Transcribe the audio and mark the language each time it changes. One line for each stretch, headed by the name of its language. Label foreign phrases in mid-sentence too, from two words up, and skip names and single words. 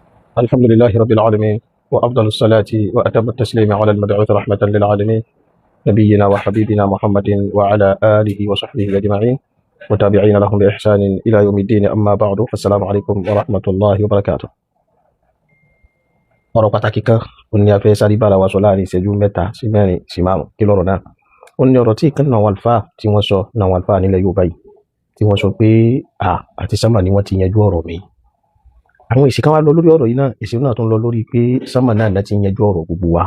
Arabic: الحمد لله رب العالمين، وأفضل الصلاة وأتم التسليم على المبعوث رحمة للعالمين نبينا وحبيبنا محمد وعلى آله وصحبه أجمعين وتابعين لهم بإحسان إلى يوم الدين. أما بعد، فالسلام عليكم ورحمة الله وبركاته.
Yoruba: ọ̀rọ̀ pàtàkì kan ó ní a fẹ́ sáré bára wa sọ láàrin ìṣẹ́jú mẹ́ta sí mẹ́rin sí márùn kí lọ́rọ̀ náà. ó ní ọ̀rọ̀ tí ìkan náà àwọn àlùfáà tí wọ́n sọ náà àwọn àlùfáà nílẹ̀ Yorùbá yìí tí wọ́n sọ pé àti sámà ni wọ́n ti yanjú ọ̀rọ̀ mi. àwọn èsì kan wá lọ lórí ọ̀rọ̀ yìí náà, èsì náà tún lọ lórí pé sámà náà ti yanjú ọ̀rọ̀ gbogbo wa.